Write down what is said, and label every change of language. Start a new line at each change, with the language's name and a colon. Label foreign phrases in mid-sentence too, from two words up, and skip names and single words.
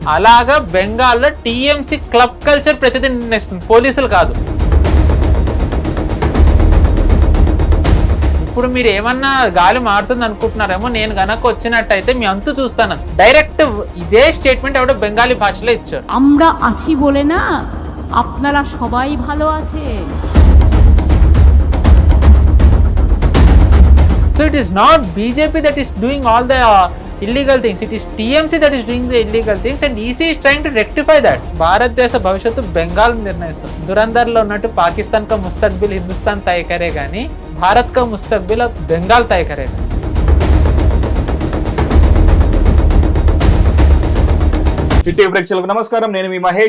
Telugu: అలాగా బెంగాల్లో టీఎంసీ
English: club culture
Telugu: ప్రతిదీ నిర్ణయిస్తుంది, పోలీసులు కాదు. ఇప్పుడు మీరు ఏమన్నా గాలి మారుతుంది అనుకుంటున్నారేమో, నేను గనక వచ్చినట్టయితే మీ అంతు చూస్తాను. డైరెక్ట్ ఇదే స్టేట్మెంట్ ఎవడో బెంగాలీ భాషలో ఇచ్చారు.
Bangla: আমরা আছি বলে না, আপনারা সবাই ভালো আছেন.
English: So it is not BJP that is doing all the illegal things. It is TMC that is doing the illegal things and EC is trying to rectify that.
Telugu: భారతదేశ భవిష్యత్తు బెంగాల్ నిర్ణయిస్తుంది. దురందర్లో ఉన్నట్టు
Hindi: पाकिस्तान का मुस्तक़बिल हिंदुस्तान तय करे
Telugu: గానీ
Hindi: भारत का मुस्तक़बिल बंगाल तय करेगा.
Telugu: టీవీ ప్రేక్షకులకు నమస్కారం, నేను మీ మహేష్.